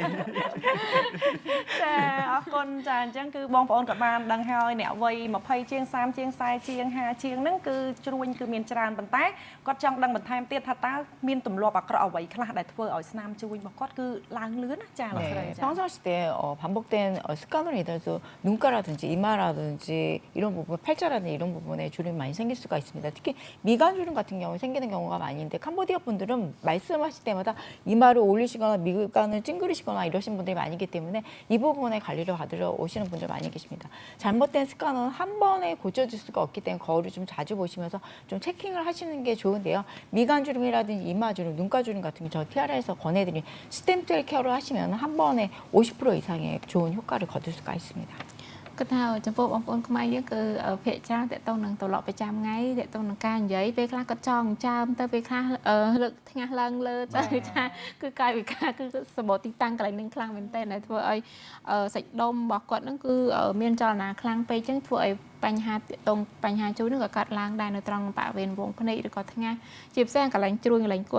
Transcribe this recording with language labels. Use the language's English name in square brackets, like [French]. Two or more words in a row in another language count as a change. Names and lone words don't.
[Khmer] ចាអរគុណចាអញ្ចឹងគឺបងប្អូនក៏បានដឹងហើយអ្នកវ័យ20ជាង30ជាង40ជាង50ជាងហ្នឹងគឺជ្រួញគឺមានច្រើនប៉ុន្តែគាត់ចង់ដឹងបន្ថែមទៀតថាតើមានទម្លាប់អាក្រក់អ្វីខ្លះដែលធ្វើឲ្យស្នាមជ្រួញរបស់គាត់គឺឡើងលឿនណាចាលោកស្រីចា [Korean] 평상시 때 반복된 습관으로 인해서 눈가라든지 이마라든지 이런 부분, 팔자라든지 이런 부분에 주름이 많이 생길 수가 있습니다. 특히 미간 주름 같은 경우 생기는 경우가 많이 있는데 캄보디아 분들은 말씀하실 때마다 이마를 올리시거나 미간을 찡그리시거나 이러신 분들이 많기 때문에 이 부분에 관리를 받으러 오시는 분들 많이 계십니다. 잘못된 습관은 한 번에 고쳐질 수가 없기 때문에 거울을 좀 자주 보시면서 좀 체킹을 하시는 게 좋은데요. 미간 주름이라든지 이마 주름, 눈가 주름 같은 게 저 티아라에서 권해드린 스템셀 케어를 하시면 한 번에 50% 이상의 좋은 효과를 거둘 수가 있습니다. [Khmer] គឺថាចំពោះបងប្អូនខ្មែរយើងគឺភាគច្រើនតកតងនឹងទម្លាប់ប្រចាំថ្ងៃតកតងនឹងការនិយាយពេលខ្លះគាត់ចង់ចាំទៅពេលខ្លះលើកថ្ងាសឡើងលើទៅថាគឺកាយវិការគឺសម្បត្តិទីតាំងកន្លែងនឹងខ្លាំងមែនតើដែលធ្វើឲ្យសាច់ដុំរបស់គាត់ហ្នឹងគឺមានចលនាខ្លាំងពេកអញ្ចឹងធ្វើឲ្យបញ្ហាតងបញ្ហាជួននឹងក៏កាត់ឡើងដែរនៅត្រង់បរិវេណវងភ្នែកឬក៏ថ្ងាសជាពិសេសកន្លែងជ្រួញកន្លែងគល់